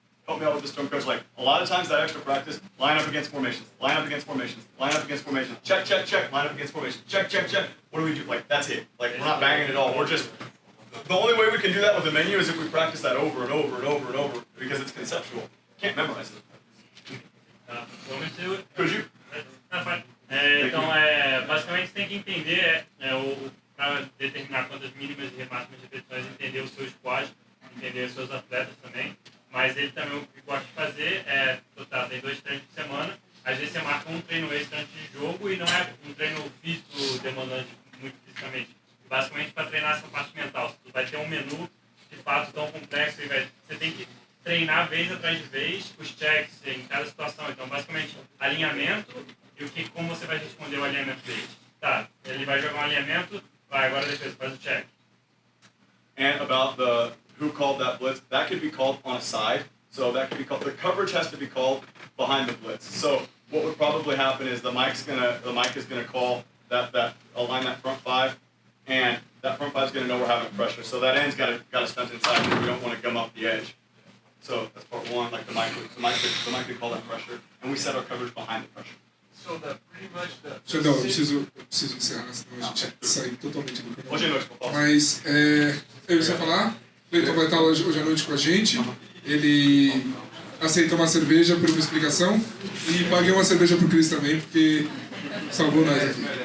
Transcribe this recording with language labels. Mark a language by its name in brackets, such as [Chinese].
[English] help me out with this term, coach. Like, a lot of times that extra practice, line up against formations, line up against formations, line up against formations, check, check, check, line up against formations, check, check, check. What do we do? Like, that's it. Like, we're not banging it all. We're just, the only way we can do that with the menu is if we practice that over and over and over and over, because it's conceptual. Can't memorize it. Want me to? Could you? [Portuguese] Então, basicamente tem que entender, para determinar quantas mínimas e máximas repetições, entender o seu squad, entender os seus atletas também. Mas ele também, o que gosta de fazer tem 2 treinos por semana. Às vezes você marca um treino extra antes de jogo e não é um treino físico demandante muito fisicamente. Basicamente para treinar essa parte mental. Você vai ter um menu de fato tão complexo e você tem que treinar vez atrás de vez os checks em cada situação. Então, basicamente, alinhamento e como você vai responder o alinhamento dele. Tá, ele vai jogar um alinhamento, vai, agora defesa, faz o check. [English] And about the who called that blitz, that could be called on a side. So that could be called, the coverage has to be called behind the blitz. So what would probably happen is the mic is gonna call that align that front 5, and that front 5 is gonna know we're having pressure. So that end's got to stunt inside because we don't want to gum up the edge. So that's part 1. Like the mic could call that pressure, and we set our coverage behind the pressure. So that pretty much the... [Portuguese] Xandão, eu preciso encerrar, senão a gente sai totalmente do canal. Hoje à noite, por favor. Mas, eu ia só falar, Clayton vai estar hoje à noite com a gente. Ele aceita uma cerveja por uma explicação e paguei uma cerveja pro Chris também, porque salvou nós aqui.